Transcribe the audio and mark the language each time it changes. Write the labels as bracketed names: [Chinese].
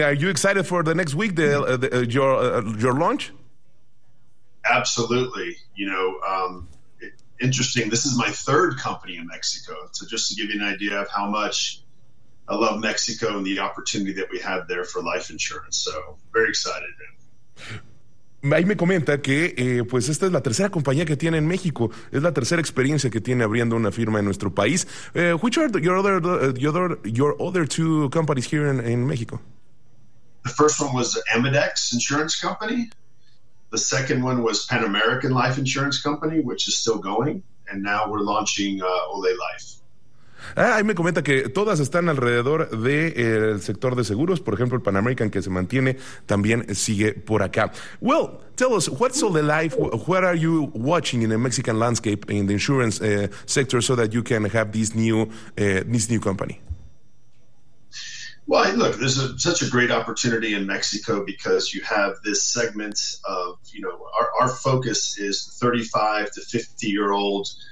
[English] Are you excited for the next week, your launch? Absolutely. You know, interesting. This is my third company in Mexico. So just to give you an idea of how much I love Mexico and the opportunity that we have there for life insurance. So very excited. [Spanish] Ahí me comenta que pues esta es la tercera compañía que tiene en México, es la tercera experiencia que tiene abriendo una firma en nuestro país. [English] Which are your other two companies here in Mexico? The first one was Amedex Insurance Company. The second one was Pan American Life Insurance Company, which is still going, and now we're launching Olé Life. [Spanish] Ahí me comenta que todas están alrededor del sector de seguros. Por ejemplo, el Pan American, que se mantiene, también sigue por acá. [English] Well, tell us, what's all the life? What are you watching in the Mexican landscape in the insurance sector so that you can have this new company? Well, look, there's such a great opportunity in Mexico because you have this segment of, you know, our focus is 35 to 50-year-old.